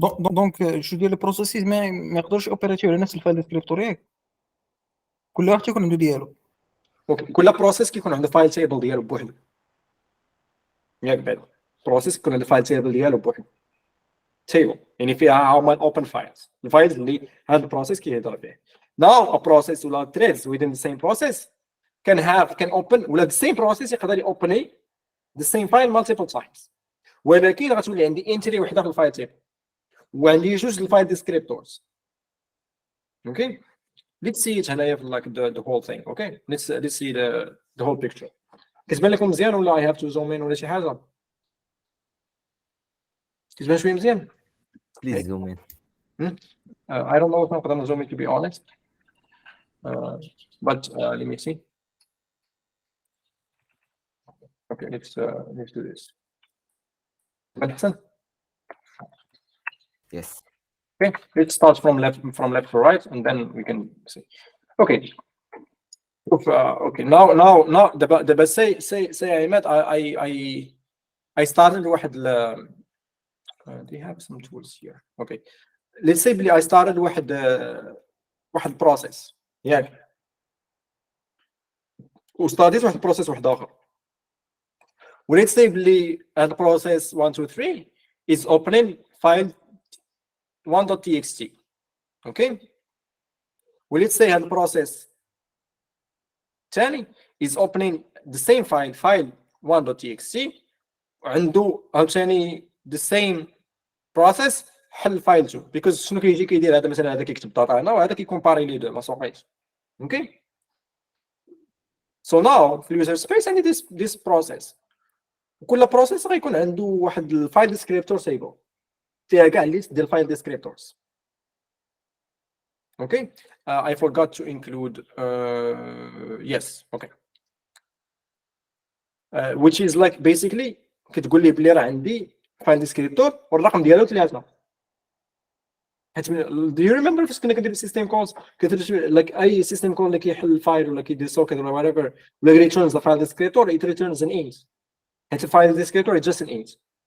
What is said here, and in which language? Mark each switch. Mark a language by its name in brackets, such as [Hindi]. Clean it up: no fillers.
[Arabic] دونك شو ديال البروسيسز ما يقدرش اوبيراتيو على نفس الفايل ديسكريبتور ياك، كل واحد تيكون عنده ديالو. اوكي كل بروسيس كيكون عنده فايل تيبل ديالو بوحدو ياك بعد بروسيس كيكون عنده فايل تيبل ديالو بوحدو تيبل يعني فيها هما اوبن فايلز الفايلز اللي هذا البروسيس كيهضر فيه. [English] Now a process ولا threads within the same process can open ولا the same process يقدر يopen the same file multiple times، [Arabic] ولكن غتولي عندي انتري وحده في الفايل تيبل وعندي جوج الفايل ديسكريبتورز. [English] okay let's see it [Arabic] هنايا في [English] like the whole thing. okay let's see the whole picture. [Arabic] كتبان لكم مزيان ولا [English] I have to zoom in [Arabic] ولا شي حاجه؟ كتبان شويه مزيان؟ [English] Please zoom in. I don't know if [Arabic] نقدر نزوم [English] in to be honest. But let me see. Okay, let's do this. Listen. Yes. Okay, let's start from left to right, and then we can see. Okay. Okay. Now. The say Ahmed, I started واحد they have some tools here. Okay. Let's say I started واحد process. [Arabic] ياك. وستارتيت واحد البروسيس واحد اخر. وليتس سي بلي هاد البروسيس 1 2 3 [English] is opening file 1.txt. [Arabic] اوكي وليتس سي هاد البروسيس الثاني [English] is opening the same file 1.txt [Arabic] وعنده عاوتاني the same process حل فايل 2 because شنو كيجي كيدير هذا مثلا هذا كيكتب داتا هنا وهذا كيكومباري لي دو ما سوقيتش. اوكي [English] So now [Arabic] في اليوزر سبيس عندي [English] this process [Arabic] وكل بروسيس غيكون عنده واحد الفايل ديسكريبتور تيبل فيها كاع ليست ديال الفايل ديسكريبتورز. [English] okay I forgot to include yes okay which is like basically [Arabic] كتقول لي بلي راه عندي فايل ديسكريبتور والرقم ديالو 3. [English] Do you remember [Arabic] فاش كنا كندير [English] system calls كتدير like a system call [Arabic] اللي كيحل الفايل ولا كيدير [English] Socket ولا whatever ولا returns the file descriptor it returns an int. [Arabic] حيت [English] الفايل descriptor is just an int.